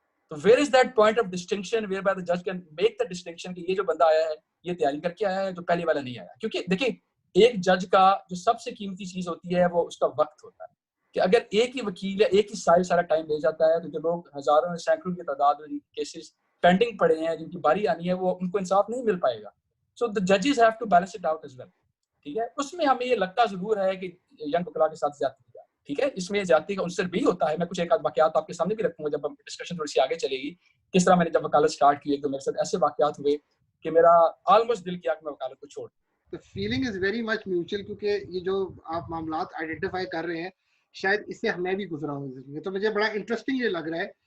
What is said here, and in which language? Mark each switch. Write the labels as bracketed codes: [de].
[ur] تو [en] where is that point of distinction whereby the judge can make the distinction [ur] کہ یہ جو بندہ آیا ہے یہ تیاری کر کے آیا ہے, جو پہلے والا نہیں آیا. کیونکہ دیکھیں ایک جج کا جو سب سے قیمتی چیز ہوتی ہے وہ اس کا وقت ہوتا ہے, کہ اگر ایک ہی وکیل یا ایک ہی سارا ٹائم لے جاتا ہے تو جو لوگ ہزاروں سینکڑوں کی تعداد میں کیسز پینڈنگ پڑے ہیں جن کی باری آنی ہے وہ ان کو انصاف نہیں مل پائے گا. [en] So the judges have to balance it out as well. [ur] ٹھیک ہے, اس میں ہمیں یہ لگتا ضرور ہے کہ ینگ وکلا کے ساتھ زیادتی کی جائے. ٹھیک ہے, اس میں زیادتی کا عنصر بھی ہوتا ہے. میں کچھ ایک آدھ واقعات آپ کے سامنے بھی رکھوں گا جب ہم ڈسکشن تھوڑی سی آگے چلے گی. کس طرح میں نے جب وکالت سٹارٹ کی تو میرے ساتھ ایسے واقعات ہوئے کہ میرا آلموسٹ دل کیا کہ میں وکالت کو چھوڑ. [en] The feeling is very much mutual, [ur] کیونکہ یہ جو آپ معاملات آئیڈینٹیفائی کر رہے ہیں شاید اس سے میں بھی گزرا ہوں زندگی, تو مجھے بڑا انٹرسٹنگ یہ لگ رہا ہے.